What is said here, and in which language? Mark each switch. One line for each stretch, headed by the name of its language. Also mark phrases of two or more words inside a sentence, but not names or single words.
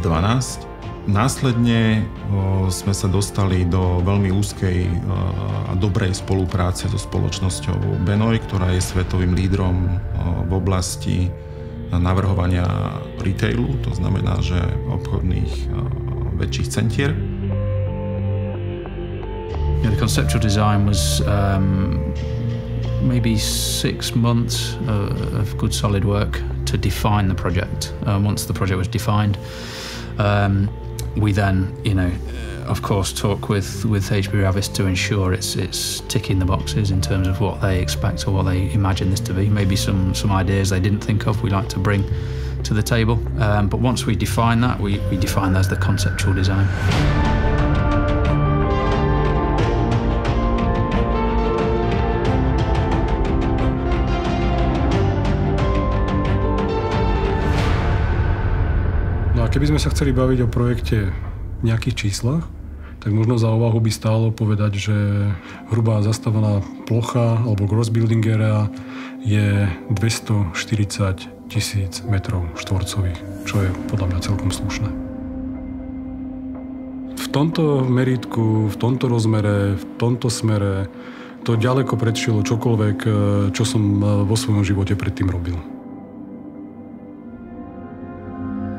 Slovak: Následne sme sa dostali do veľmi úzkej a dobrej spolupráce so spoločnosťou Benoj, ktorá je svetovým lídrom v oblasti navrhovania retailu, to znamená, že obchodných väčších centier.
English: Yeah, the conceptual design was maybe 6 months of good solid work to define the project. Once the project was defined, we then, of course, talk with HB Ravis to ensure it's ticking the boxes in terms of what they expect or what they imagine this to be. Maybe some ideas they didn't think of we like to bring to the table. But once we define that, we define that as the conceptual design.
Slovak: No a keby sme sa chceli baviť o projekte v nejakých číslach, tak možno za úvahu by stálo povedať, že hrubá zastavená plocha alebo
English: gross building area
Slovak: je 240 000 metrov štvorcových, čo je podľa mňa celkom slušné. V tomto merítku, v tomto rozmere, v tomto smere to ďaleko predšilo čokoľvek, čo som vo svojom živote predtým robil.